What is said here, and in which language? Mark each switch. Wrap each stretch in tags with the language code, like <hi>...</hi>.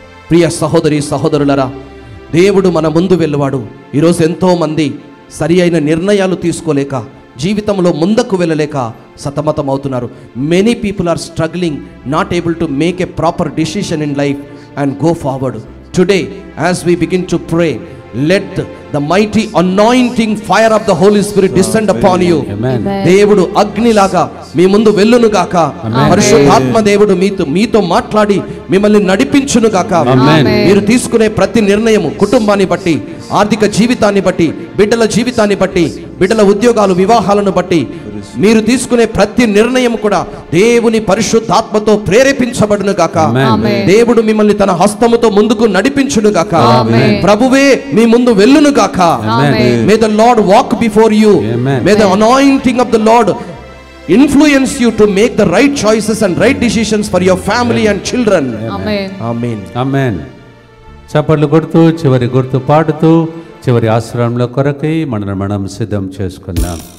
<te>ప్రియ సహోదరి సహోదరులరా, దేవుడు మన ముందు వెళ్ళువాడు. ఈరోజు ఎంతో మంది సరి అయిన నిర్ణయాలు తీసుకోలేక, జీవితంలో ముందుకు వెళ్ళలేక సతమతం అవుతున్నారు.</te> <en>Many people are struggling, not able to make a proper decision in life and go forward. Today as we begin to pray, let the mighty anointing fire of the Holy Spirit descend upon you.</en> <te>దేవుడు అగ్నిలాగా మీ ముందు వెళ్ళును గాక. పరిశుద్ధాత్మ దేవుడు మీతో మాట్లాడి మిమ్మల్ని నడిపించును గాక. మీరు తీసుకునే ప్రతి నిర్ణయము కుటుంబాన్ని బట్టి, ఆర్థిక జీవితాన్ని బట్టి, బిడ్డల జీవితాన్ని బట్టి, బిడ్డల ఉద్యోగాలు, వివాహాలను బట్టి మీరు తీసుకునే ప్రతి నిర్ణయం కూడా దేవుని పరిశుద్ధాత్మతో ప్రేరేపించబడును గాక. దేవుడు మిమ్మల్ని తన హస్తముతో ముందుకు నడిపించును గాక. ప్రభువే మీ ముందు వెళ్ళును గాక.</te> <en>May the lord walk before you. May the anointing of the lord influence you to make the right choices and right decisions for your family and children. Amen. Amen.</en> <te>చప్పట్లు కొడుతూ, చివరి గుర్తు పాడుతూ, చివరి ఆశ్రమంలో కొరకై మనం సిద్ధం చేసుకుందాం.</te>